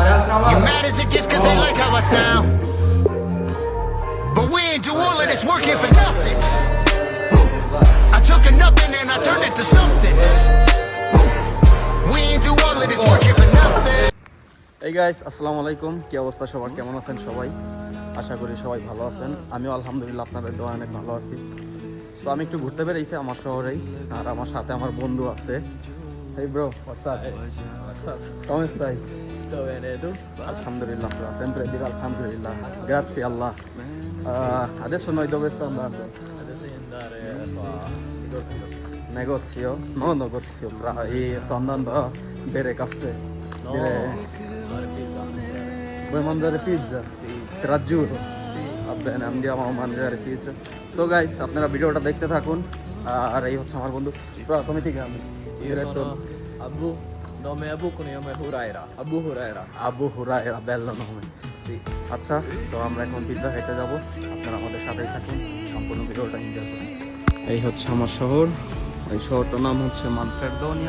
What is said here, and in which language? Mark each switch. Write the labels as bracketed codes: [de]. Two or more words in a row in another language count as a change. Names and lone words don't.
[en] You mad as it gets cause they like how I sound. But we ain't do all of this work here for nothing. I took a nothing and I turned it to something. We ain't do all of this work here for nothing. [bn] এই গাইস [ar] السلام عليكم, [bn] কি অবস্থা সবার, কেমন আছেন সবাই? আশা করি সবাই ভালো আছেন। আমিও আলহামদুলিল্লাহ আপনাদের দোয়া অনেক ভালো আছি। তো আমি একটু ঘুরতে বেরিয়েছি আমার শহরেই, আর আমার সাথে আমার বন্ধু আছে। [en] Hey bro, what's up? [es] ¿Cómo estás? [it] Sto bene, tu? Alhamdulillah, sempre dire alhamdulillah. Grazie Allah. Adesso noi dove sto andando? Adesso devi andare qua. Negozio? No negozio, sto andando a bere caffè. No, fare pizza. Vuoi mangiare pizza? Sì. Te la giuro. Va bene, andiamo a mangiare pizza. [en] So guys, [bn] আপনারা ভিডিওটা দেখতে থাকুন। আর এই হচ্ছে আমার বন্ধু। তুমি ঠিক আছে? [it] Io sono Abu, nome Abu con nome Huraira. Abu Huraira. [bn] আবু হুরায়রা, [it] bello nome। Sì. [bn] আচ্ছা, তো আমরা এখন পিৎজা খেতে যাব। আপনারা আমাদের সাথেই থাকুন, সম্পূর্ণ ভিডিওটা এনজয় করুন। এই হচ্ছে আমার শহর। এই শহরটার নাম হচ্ছে মানফ্রেদোনিয়া।